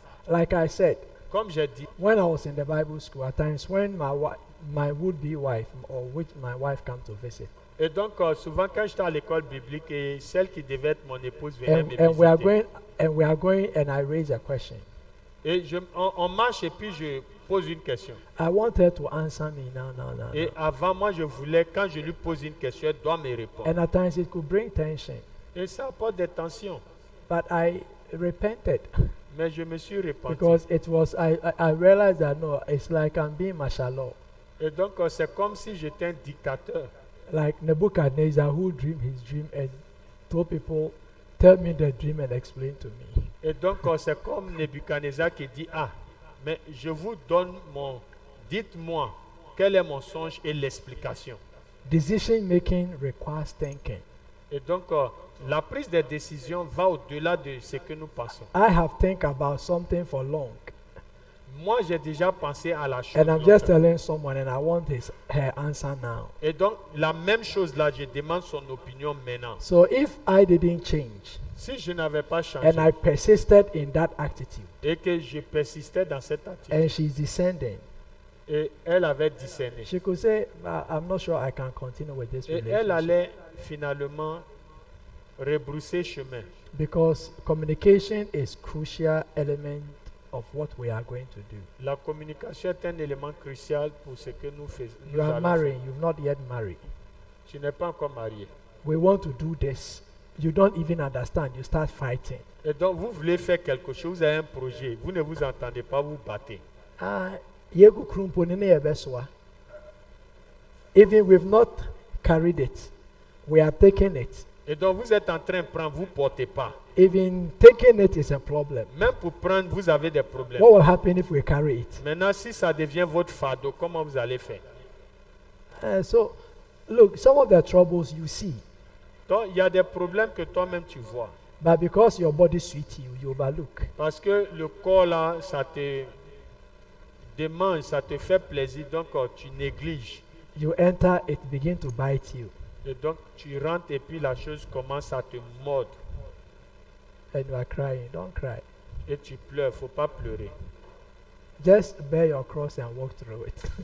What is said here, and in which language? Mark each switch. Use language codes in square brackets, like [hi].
[en] like I said, [fr] Comme j'ai dit, [en] when I was in the Bible school, at times when my would-be wife or which my wife come to visit, [fr] et donc souvent quand j'étais à l'école biblique et celle qui devait être mon épouse venait me [en] and we are [fr] visiter. [en] going, and I raise a question. [fr] Et on marche et puis je pose une question. [en] I want her to answer me now. [fr] Et avant, moi, je voulais, quand je lui pose une question, elle doit me répondre. [en] And at times it could bring tension. [fr] Et ça apporte des tensions. [en] But I repented [fr] Mais je me suis repenti. [en] because it was I realized that no, it's like I'm being martial law. [fr] Et donc, c'est comme si j'étais un dictateur. [en] Like Nebuchadnezzar who dreamed his dream and told people, tell me the dream and explain to me. [fr] Et donc, c'est comme Nebuchadnezzar qui dit, ah, mais je vous donne dites-moi quel est mon songe et l'explication. [en] Decision making requires thinking. [fr] Et donc, la prise de décision va au-delà de ce que nous pensons. [en] I have think about something for long, [fr] Moi, j'ai déjà pensé à la chose. [en] and I'm just telling someone, and I want her answer now. [fr] Et donc, la même chose là, je demande son opinion maintenant. [en] So if I didn't change [fr] Si je n'avais pas changé [en] and I persisted in that attitude, [fr] et que je persistais dans cette attitude, [en] and she's descending, [fr] et elle avait discerné, [en] she could say, I'm not sure I can continue with this [fr] et elle [en] relationship [fr] allait finalement rebrousser chemin. [en] because communication is crucial element of what we are going to do. [fr] La communication est un élément crucial pour ce que nous faisons. [en] You are married, you've not yet married. [fr] Tu n'es pas encore marié. [en] We want to do this. You don't even understand. You start fighting. [fr] Et donc, vous voulez faire quelque chose, vous avez un projet, vous ne vous entendez pas, vous battez. Yegu krumpo ni ne yebeswa. [en] Even we've not carried it, we are taking it. [fr] Et donc, vous êtes en train de prendre, vous ne portez pas. [en] Even taking it is a problem. [fr] Même pour prendre, vous avez des problèmes. [en] What will happen if we carry it? [fr] Maintenant, si ça devient votre fardeau, comment vous allez faire? [en] So, look, some of the troubles you see, [fr] Donc, il y a des problèmes que toi-même tu vois. [en] but because your body sweet you, you overlook. [fr] Parce que le corps là, ça te demande, ça te fait plaisir, donc tu négliges. [en] You enter, it begin to bite you, [fr] Et donc, tu rentres et puis la chose commence à te mordre. [en] and you are crying. Don't cry. [fr] Et tu pleures, faut pas pleurer. [en] Just bear your cross and walk through it.